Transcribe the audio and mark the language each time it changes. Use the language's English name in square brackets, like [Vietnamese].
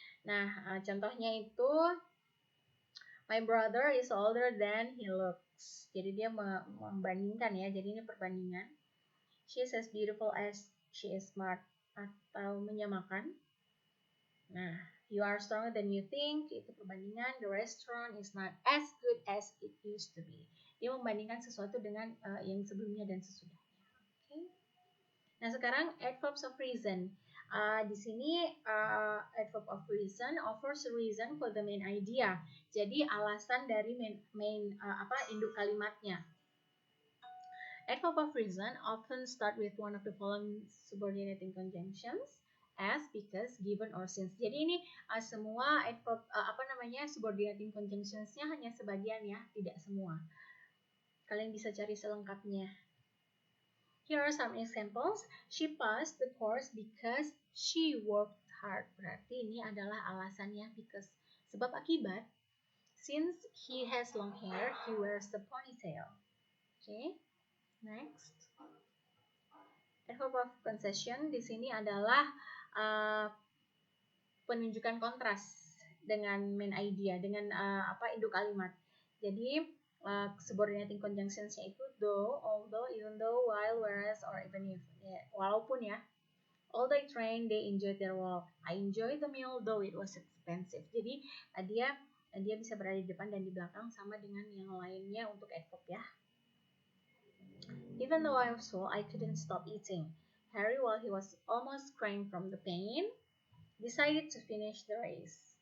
[Indonesian] Nah, contohnya itu [English] my brother is older than he looks. [Indonesian] Jadi dia membandingkan ya. Jadi ini perbandingan. [English] She is as beautiful as she is smart, [Indonesian] atau menyamakan. [English] Nah, you are stronger than you think, [Indonesian] itu perbandingan. [English] The restaurant is not as good as it used to be. [Indonesian] Dia membandingkan sesuatu dengan yang sebelumnya dan sesudahnya. Okay. Nah, sekarang adverbs of reason. Di sini [English] adverb of reason offers a reason for the main idea. [Indonesian] Jadi alasan dari main induk kalimatnya. [English] Adverb of reason often start with one of the following subordinating conjunctions, as, because, given, or since. [Indonesian] Jadi ini semua adverb subordinating conjunctions-nya hanya sebagian ya, tidak semua. Kalian bisa cari selengkapnya. [English] Here are some examples. She passed the course because she worked hard. [Indonesian] Berarti ini adalah alasannya because. Sebab akibat. [English] Since he has long hair, he wears the ponytail. Okay. Next. [Indonesian] Adverb of concession di sini adalah penunjukan kontras dengan main idea, dengan induk kalimat. Jadi subordinating conjunctions-nya itu though, although, even though, while, whereas, or even if. Ya, walaupun ya. [English] All they trained, they enjoyed their walk. I enjoyed the meal though it was expensive. [Indonesian] Jadi dia bisa berada di depan dan di belakang sama dengan yang lainnya untuk adverb ya. [English] Even though I was full, I couldn't stop eating. Harry, while he was almost crying from the pain, decided to finish the race.